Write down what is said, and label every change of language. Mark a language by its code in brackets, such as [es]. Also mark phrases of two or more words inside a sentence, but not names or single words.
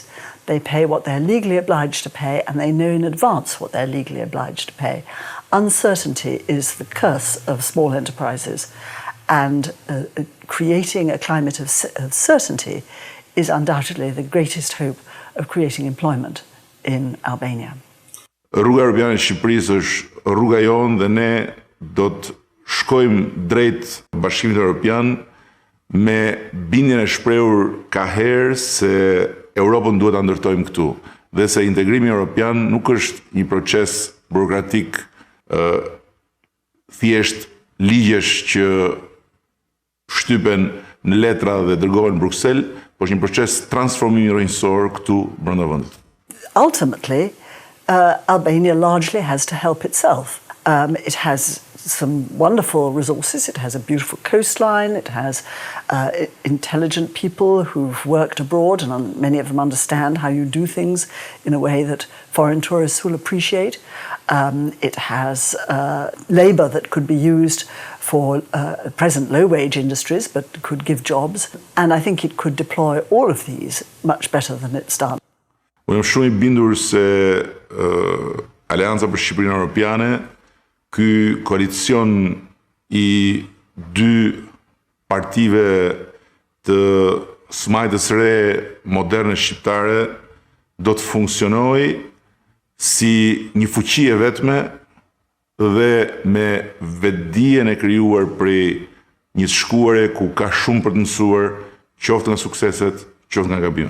[en] They pay what they're legally obliged to pay, and they know in advance what they're legally obliged to pay. Uncertainty is the curse of small enterprises, and creating a climate of certainty is undoubtedly the greatest hope of creating employment in Albania. [sq] Rruga europiane e Shqipërisë është rruga jonë dhe ne do të shkojmë drejt Bashkimit Evropian me bindjen e shprehur ka herë se Europën duhet ta ndërtojmë këtu dhe se integrimi evropian nuk është një proces burokratik thjesht ligjesh që shtypen në letra dhe dërgohen në Bruksel, por është një proces transformimi rrënjësor këtu brenda vendit. [en] Ultimately, Albania largely has to help itself. It has some wonderful resources. It has a beautiful coastline. It has intelligent people who've worked abroad, and many of them understand how you do things in a way that foreign tourists will appreciate. It has labor that could be used for present low-wage industries, but could give jobs. And I think it could deploy all of these much better than it's done. [sq] Unë jam shumë I bindur se Aleanca për Shqipërinë Europiane, ky koalicion I 2 partive të smajtës re moderne shqiptare do të funksionojë si një fuqi e vetme dhe me vetdijen e krijuar prej një shkuare ku ka shumë për të mësuar, qoftë nga sukseset, qoftë nga gabimet.